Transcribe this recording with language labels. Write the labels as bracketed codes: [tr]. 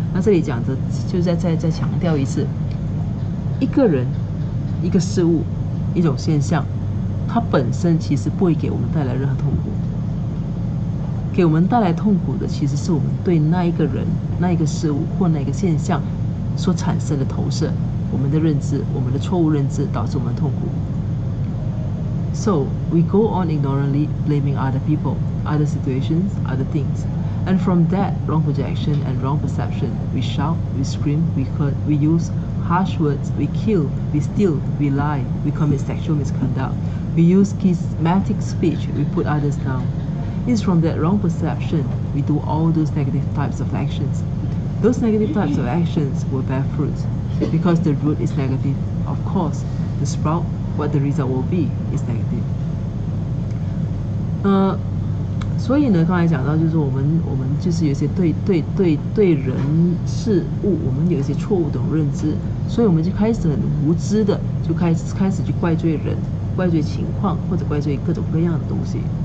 [zh] 那这里讲的，就再强调一次，一个人、一个事物、一种现象，它本身其实不会给我们带来任何痛苦。给我们带来痛苦的，其实是我们对那一个人、那一个事物或那一个现象所产生的投射，我们的认知，我们的错误认知导致我们痛苦。 [en] So we go on ignorantly blaming other people, other situations, other things. And from that wrong projection and wrong perception, we shout, we scream, we hurt, we use harsh words, we kill, we steal, we lie, we commit sexual misconduct, we use charismatic speech, we put others down. It's from that wrong perception we do all those negative types of actions. Those negative types of actions will bear fruit, because the root is negative. Of course, the sprout, what the result will be, is negative. [zh] 所以呢，刚才讲到就是我们就是有一些对人事物，我们有一些错误的认知，所以我们就开始很无知的就开始去怪罪人、怪罪情况或者怪罪各种各样的东西。